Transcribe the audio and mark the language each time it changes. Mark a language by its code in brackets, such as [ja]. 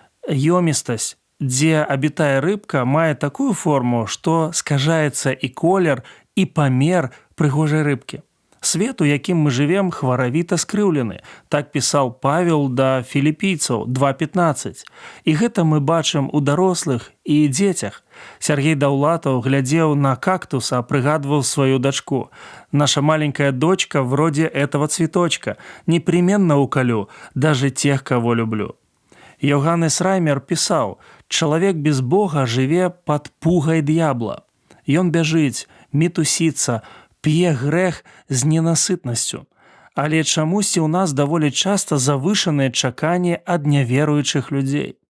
[be] Ёмістасць, дзе абітая рыбка, мае такую форму, што скажаецца і колер, і памер прыгожай рыбкі. Свет, у якім мы жывем, хваравіта скрыўлены. Так пісаў Павел да філіпійцаў 2:15. І гэта мы бачым у дарослых і дзецях. Сергей Даўлатаў глядзеў на кактус, а прыгадваў сваю дачку. [ru] Наша маленькая дочка вроде этого цветочка. Непременно уколю даже тех, кого люблю. [be] Йоганнес Раймер пісаў: «Чалавек без Бога жыве пад пугай д'ябла. Ён бяжыць, мітусіцца, п'е грэх з ненасытнасцю. Але чамусьці ў нас даволі часта завышаныя чаканні ад няверуючых людзей.